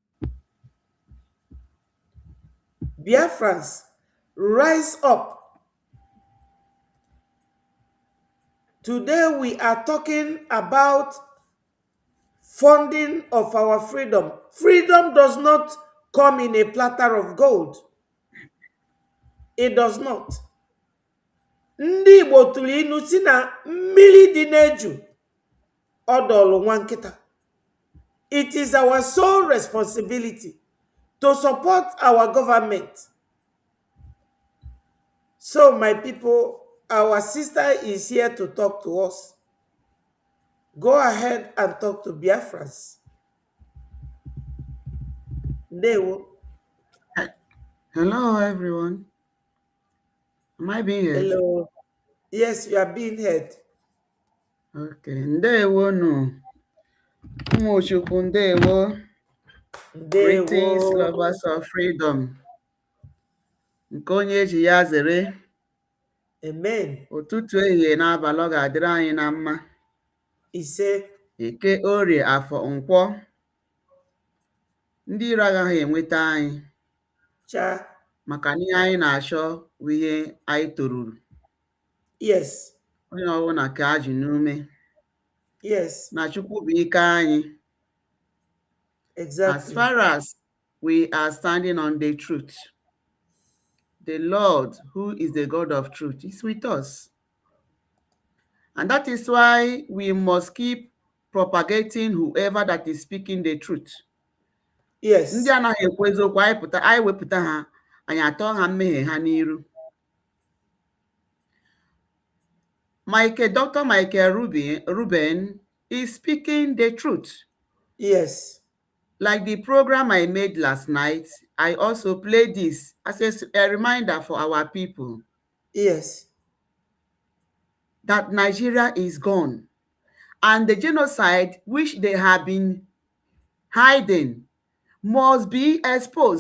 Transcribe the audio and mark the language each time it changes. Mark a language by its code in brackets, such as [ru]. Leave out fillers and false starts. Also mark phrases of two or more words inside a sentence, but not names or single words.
[en] Biafrans, rise up. Today we are talking about funding of our freedom. Freedom does not come in a platter of gold. It does not. [ig] Ndị Igbo tụrụ inu si na mmiri dị n'eju ọdọlụ nwa nkịta. [en] It is our sole responsibility to support our government. So, my people, our sister is here to talk to us. Go ahead and talk to Biafrans. [ig] Ndewo. [en] Hello, everyone. Am I being heard? Hello. Yes, you are being heard. [ig] Okay. Ndewo no. Umuchukwu ndewo. [en] Greetings, [ig] Ndewo. [en] lovers of freedom. [ig] Nke onye ji ya zere. Amen. ụtụtụ ehihie n'abalị ọ ga-adịrị anyị na mma. Ise. Eke, Orie, Afọ, Nkwọ, ndị iro agaghị enweta anyị Cha. maka na ihe anyị na-achọ bụ ihe anyị toruru. [en] Yes. [ig] Onye ọbụla ka a ji n'ume [en] Yes. [ig] na Chukwu bụ ike anyị. [en] As Exactly. far as we are standing on the truth, the Lord, who is the God of truth, is with us. And that is why we must keep propagating whoever that is speaking the truth. Yes. [ig] Ndị anaghị ekwu eziokwu, anyị wepụta ha, anyị atọ ha mmehie ha n'iru. [en] Dr. Michael Ruben is speaking the truth. Yes. Like the program I made last night, I also played this as a reminder for our people. Yes. That Nigeria is gone. And the genocide which they have been hiding must be exposed.